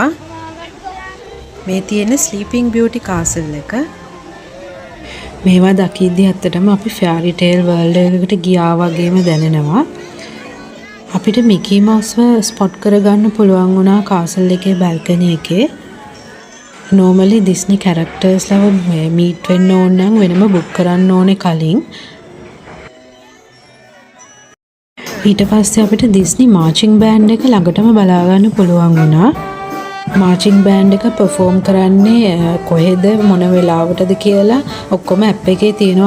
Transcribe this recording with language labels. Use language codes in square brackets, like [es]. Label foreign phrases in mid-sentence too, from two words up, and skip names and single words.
[si] මේ තියෙන ස්ලීපිංగ్ බියුටි කාසල් එක. මේවා දකිද්දි ඇත්තටම අපි [en] fairy tale world [si] එකකට ගියා වගේම දැනෙනවා. අපිට මිකී මවුස්ව ස්පොට් කරගන්න පුළුවන් වුණා කාසල් එකේ බල්කනි එකේ. [en] normally Disney characters [si] ලව meet වෙන්න ඕන නම් වෙනම book කරන්න ඕනේ කලින්. ඊට පස්සේ අපිට [en] Disney marching band [si] එක ළඟටම බලා ගන්න පුළුවන් වුණා. [en] marching band [si] එක perform කරන්නේ කොහෙද මොන වෙලාවටද කියලා ඔක්කොම app එකේ තියෙනවා.